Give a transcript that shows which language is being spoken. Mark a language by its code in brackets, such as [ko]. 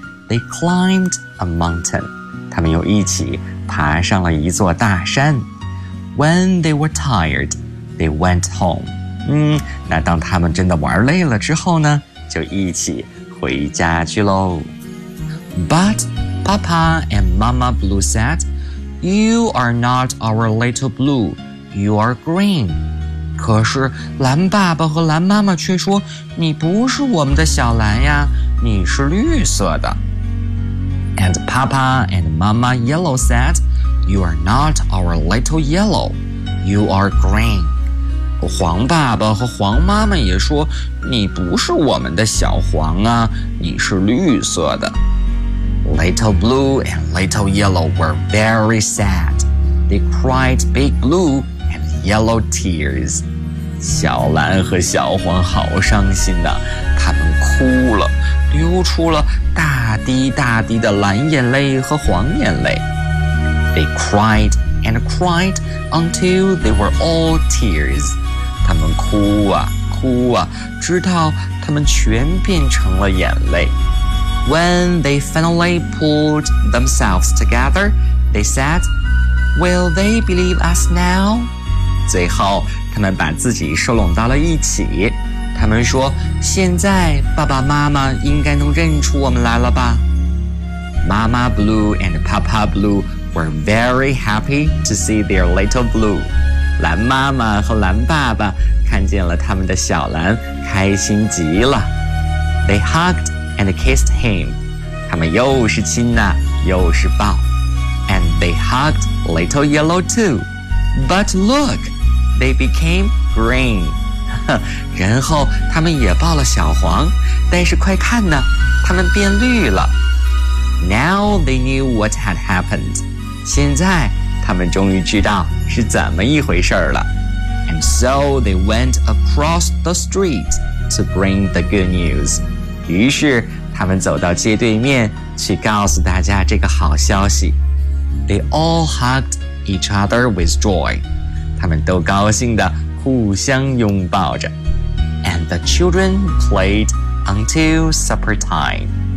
[en] They climbed a mountain。 [zh] 他们又一起爬上了一座大山。 [en] When they were tired, they went home. [zh] 那当他们真的玩累了之后呢，就一起回家去咯。 [en] But Papa and Mama Blue said, You are not our little blue, you are green. [zh] 可是蓝爸爸和蓝妈妈却说，你不是我们的小蓝呀，你是绿色的。 [en] And Papa and Mama Yellow said, You are not our little yellow, you are green. [zh] 黄爸爸和黄妈妈也说，你不是我们的小黄啊，你是绿色的。 [en] Little Blue and Little Yellow were very sad. They cried big blue and yellow tears. [zh] 小蓝和小黄好伤心的，他们哭了，流出了大滴大滴的蓝眼泪和黄眼泪。 [en] They cried and cried until they were all tears. [zh] 他们哭啊哭啊，直到他们全变成了眼泪。 [en] When they finally pulled themselves together, they said, Will they believe us now? [zh] 最后他们把自己收拢到了一起，他们说，现在爸爸妈妈应该能认出我们来了吧。 [en] Mama Blue and Papa Blue were very happy to see their little blue. [zh] 蓝妈妈和蓝爸爸看见了他们的小蓝，开心极了。 [en] They hugged and kissed him. [zh] 他们又是亲啊，又是抱。 [en] And they hugged little yellow too. But look, they became green. [zh] 然后他们也抱了小黄，但是快看呢，他们变绿了。 [en] Now they knew what had happened. [zh] 现在他们终于知道是怎么一回事了。 [en] And so they went across the street to bring the good news. [zh] 于是他们走到街对面去告诉大家这个好消息。 [en] They all hugged each other with joy. [zh] 他们都高兴地互相拥抱着。 [en] And the children played until supper time.